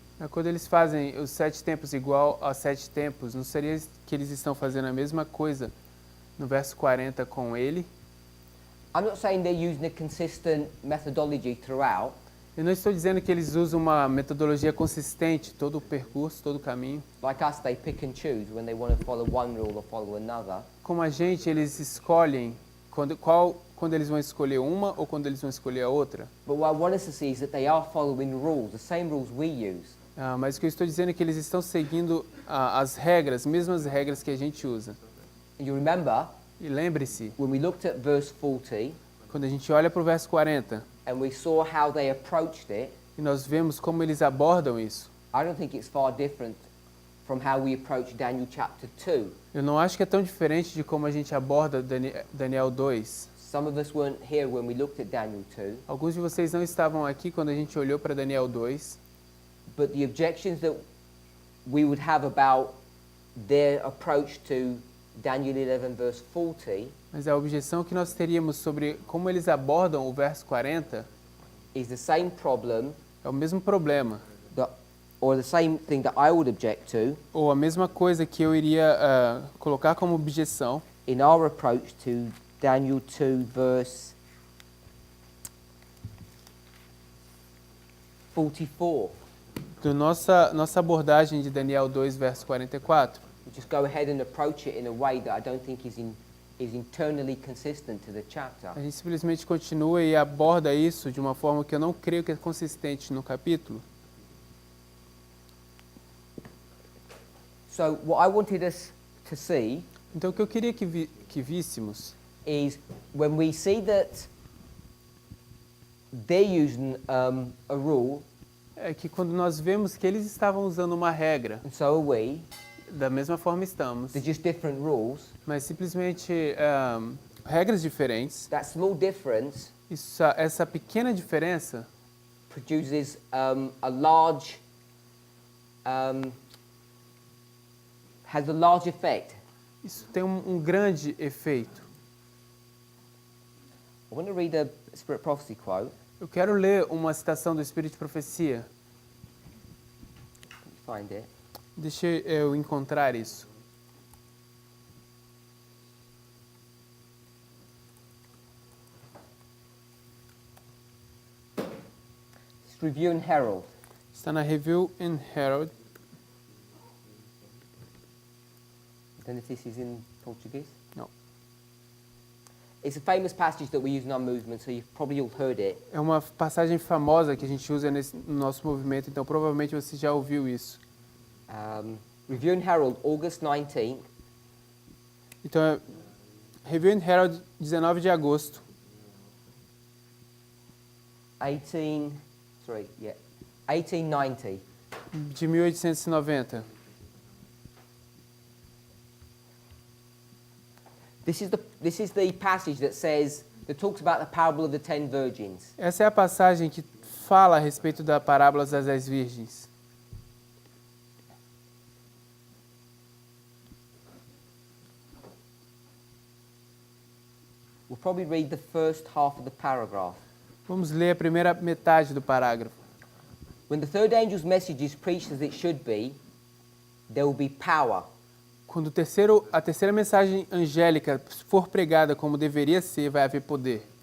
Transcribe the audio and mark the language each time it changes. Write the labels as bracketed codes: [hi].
[pt] Quando eles fazem os 7 tempos igual a 7 tempos, não seria que eles estão fazendo a mesma coisa no verso 40 com ele? [en] I'm not saying they're using a consistent methodology throughout. [pt] Eu não estou dizendo que eles usam uma metodologia consistente, todo o percurso, todo o caminho. [en] Like us, they pick and choose when they want to follow one rule or follow another. [pt] Como a gente, eles escolhem quando eles vão escolher uma ou quando eles vão escolher a outra. [en] But what I want us to see is that they are following rules, the same rules we use. [pt] Mas o que eu estou dizendo é que eles estão seguindo as regras, mesmas regras que a gente usa. [en] And you remember, [pt] E lembre-se, [en] when we looked at verse 40, [pt] quando a gente olha para o verso 40 [en] and we saw how they approached it, [pt] e nós vemos como eles abordam isso, [en] I don't think it's far different from how we approach Daniel chapter 2. [pt] eu não acho que é tão diferente de como a gente aborda Daniel 2. [en] Some of us weren't here when we looked at Daniel 2, [pt] Alguns de vocês não estavam aqui quando a gente olhou para Daniel 2, [en] but the objections that we would have about their approach to Daniel 11 verse 40 [pt] mas a objeção que nós teríamos sobre como eles abordam o verso 40 [en] is the same problem [pt] é o mesmo problema, [en] or the same thing that I would object to [pt] ou a mesma coisa que eu iria colocar como objeção [en] in our approach to Daniel 2 verse 44. [pt] da nossa abordagem de Daniel 2, verso 44. [en] We just go ahead and approach it in a way that I don't think is internally consistent to the chapter. [pt] A gente simplesmente continua e aborda isso de uma forma que eu não creio que é consistente no capítulo. [en] So what I wanted us to see [pt] Então o que eu queria que víssemos [en] is when we see that they're using a rule, [pt] é que quando nós vemos que eles estavam usando uma regra, [en] and so are we, [pt] da mesma forma estamos, [en] they're just different rules. [pt] mas simplesmente regras diferentes, [en] That small difference [pt] essa pequena diferença [en] produces a large, has a large effect. [pt] isso tem um grande efeito. [en] I want to read a Spirit Prophecy quote. [pt] Eu quero ler uma citação do Espírito de Profecia. [en] Let me find it. [pt] Deixa eu encontrar isso. [en] It's Review and Herald. [pt] Está na Review and Herald. [en] I don't know if this is in Português. No. It's a famous passage that we use in our movement, so you've probably all heard it. [pt] É uma passagem famosa que a gente usa no nosso movimento, então provavelmente você já ouviu isso. [en] Review and Herald, August 19th. [pt] Então, é Review and Herald, 19 de agosto. [en] 1890. [pt] De 1890. [en] This is the passage that talks about the parable of the 10 virgins. [pt] Essa é a passagem que fala a respeito da parábola das 10 virgens. [en] We'll probably read the first half of the paragraph. [pt] Vamos ler a primeira metade do parágrafo. [en] When the third angel's message is preached as it should be, there will be power. [pt] Quando a terceira mensagem angélica for pregada como deveria ser, vai haver poder.